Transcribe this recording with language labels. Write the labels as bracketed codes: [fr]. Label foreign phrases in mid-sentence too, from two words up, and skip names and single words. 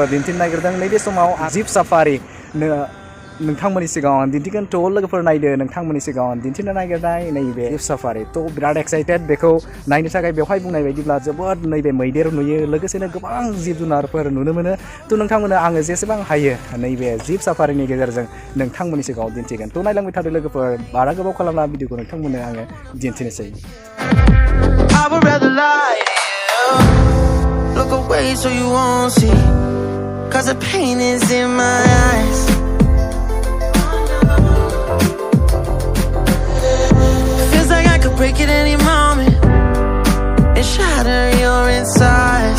[brx] दिन्थिनो नागिरदों नैबे समाव जिप साफारि नोंथांमोननि सिगाङाव दिन्थिगोन थ' लोगोफोर नायदो नोंथांमोननि सिगाङाव दिन्थिनो नागिरनाय नैबे जिप साफारि थ' बिराद एक्साइटेड बेखौ नायनो थाखाय बेवहाय बुंनाय बायदिब्ला जोबोद नैबे मैदेर नुयो लोगोसेनो गोबां जिब जुनारफोर नुनो मोनो थ' नोंथांमोननो आङो जेसेबां हायो नैबे जिप साफारिनि गेजेरजों नोंथांमोननि सिगाङाव दिन्थिगोन थ' नायलांबाय थादो लोगोफोर बारा गोबाव खालामना भिडिअखौ नोंथांमोननो आङो दिन्थिनोसै [en] I would rather lie to you. Look away so you won't see, 'cause the pain is in my eyes. Feels like I could break at any moment and shatter your insides.